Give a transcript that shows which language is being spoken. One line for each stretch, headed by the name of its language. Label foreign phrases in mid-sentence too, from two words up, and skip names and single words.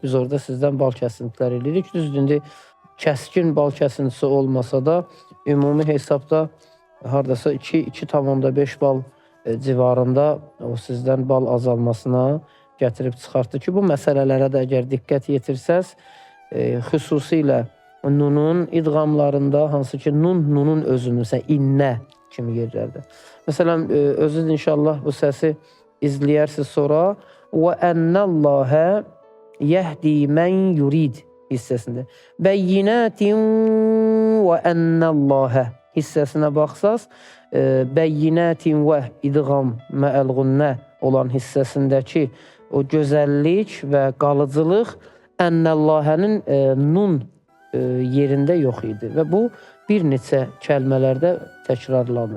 Azerbaijani: Biz orada sizdən bal kəsintilər edirik. Düzdür, kəskin bal kəsintisi olmasa da, ümumi hesabda haradasa 2,5 bal civarında o sizdən bal azalmasına gətirib çıxartdı ki, bu məsələlərə də əgər diqqət yetirsəz, xüsusilə nunun idğamlarında, hansı ki, nunun özünü, məsələn, innə kimi yerlərdə. Məsələn, özünüz inşallah bu səsi izləyərsiniz sonra
Arabic: وَأَنَّ اللّٰهَ يَهْدِي مَنْ يُرِيدِ
Azerbaijani: hissəsində. Bəyyinətin
Arabic: وَأَنَّ اللّٰهَ
Azerbaijani: hissəsinə baxsaz, bəyyinətin və idğam məəlğunnə olan hissəsindəki o gözəllik və qalıcılıq ənnəllahənin nun yerində yox idi. Və bu bir neçə kəlmələrdə təkrarlanır.